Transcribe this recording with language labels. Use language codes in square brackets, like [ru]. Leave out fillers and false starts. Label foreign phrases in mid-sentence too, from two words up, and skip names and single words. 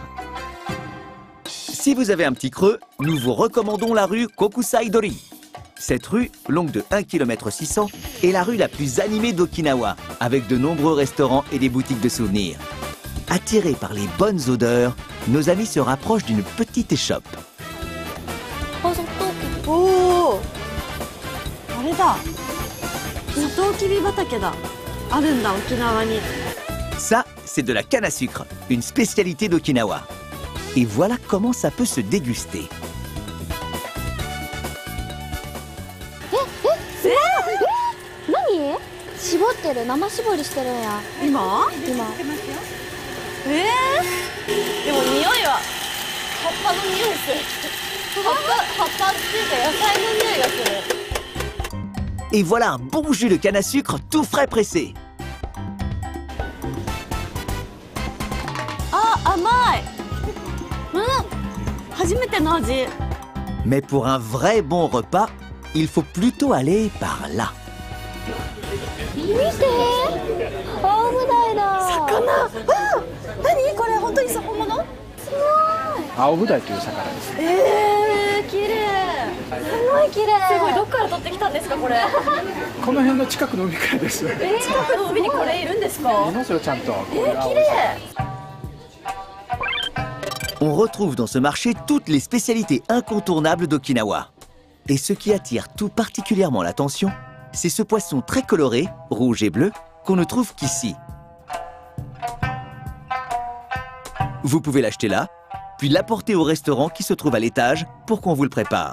[fr] Si vous avez un petit creux, nous vous recommandons la rue Kokusai-dori. Cette rue, longue de 1,6 km, est la rue la plus animée d'Okinawa, avec de nombreux restaurants et des boutiques de souvenirs. Attirés par les bonnes odeurs, nos amis se rapprochent d'une petite échoppe. [ja] おお、あれだ。サトウキビ畑だ。あるんだ、沖縄に。 [fr] Ça, c'est de la canne à sucre, une spécialité d'Okinawa. Et voilà comment ça peut se déguster. [ja] 何？絞ってる、生絞りしてるんや。今？でも匂いは葉っぱの匂いする。葉っぱっていうか野菜の匂いがする。 [fr] Et voilà un bon jus de canne à sucre tout frais pressé. [ja] あ、甘い。初めての味。 [fr] Mais pour un vrai bon repas, il faut plutôt aller par là. [ja] 見て、青ブダイだ。魚。あ、何これ、本当に本物？すごい。青ブダイという魚です。綺麗。すごい綺麗。すごい。どっから取ってきたんですか、これ。この辺の近くの海からです。近くの海にこれいるんですか？いますよ、ちゃんと。綺麗。 [fr] On retrouve dans ce marché toutes les spécialités incontournables d'Okinawa. Et ce qui attire tout particulièrement l'attention, c'est ce poisson très coloré, rouge et bleu, qu'on ne trouve qu'ici. Vous pouvez l'acheter là, puis l'apporter au restaurant qui se trouve à l'étage pour qu'on vous le prépare.